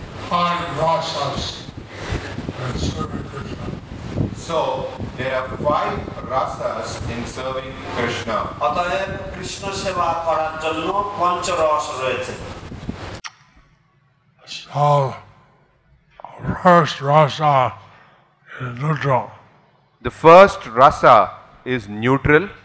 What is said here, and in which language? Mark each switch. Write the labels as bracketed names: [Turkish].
[English] Five rasas in serving Krishna. So there are 5 rasas in serving Krishna. [Bangla] অতএব কৃষ্ণ সেবা করার জন্য পঞ্চরস রয়েছে। [English] So, first rasa is neutral. The first rasa is neutral.